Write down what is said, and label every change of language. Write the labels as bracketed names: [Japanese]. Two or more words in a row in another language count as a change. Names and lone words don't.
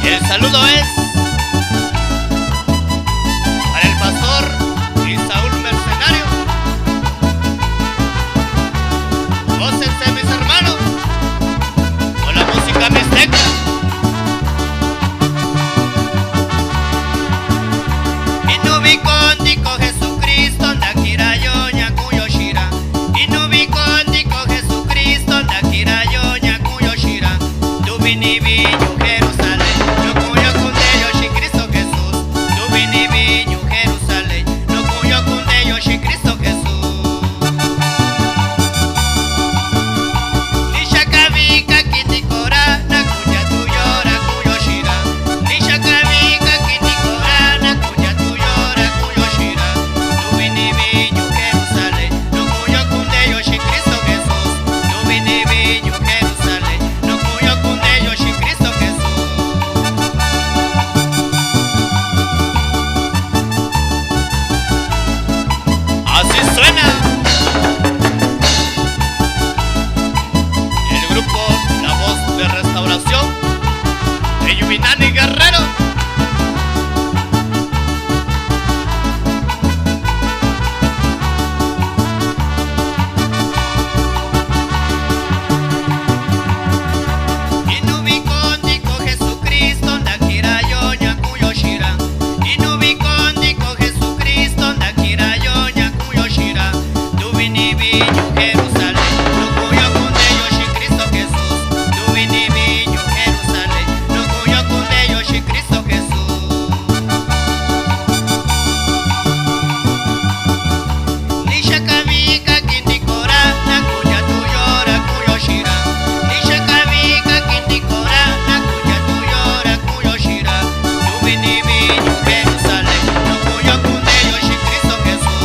[Spanish] saludo es para el pastor Isaúl Mercenario. Gócense, mis hermanos, con la música mixteca. [Mixtepec Mixtec] Inubi Kondi ko Jesucristo ndakira yo nyakuyo shira. Inubi Kondi ko Jesucristo ndakira yo nyakuyo shira. Dubini binyu Jerusalén, no cuyo kunde yo shi Cristo Jesús. Dubini binyu Jerusalén, no cuyo kunde yo shi Cristo Jesús. Nishakavika kitikora na kuya tuyora kuyo shira. Nishakavika kitikora na kuya tuyora kuyo shira. Dubini binyu Jerusalén, no cuyo kunde yo shi Cristo Jesús. Dubini binyu Jerusalén, no cuyo kunde yo shi Cristo Jesús. [Spanish] Así suena el grupo La Voz de Restauración de Yuminani Guerrero. [Mixtepec Mixtec] Inubi Kondi ko Jesucristo ndakira yo nyakuyo shira. Inubi Kondi ko Jesucristo ndakira yo nyakuyo shira. Dubini binyu Jerusalén, no cuyo kunde yo shi Cristo Jesús. Dubini binyu Jerusalén, no cuyo kunde yo shi Cristo Jesús. Nishakavika kintikora na kuya tuyora kuyo shira. Nishakavika kintikora na kuya tuyora kuyo shira. Dubini binyu Jerusalén, no cuyo kunde yo shi Cristo Jesús.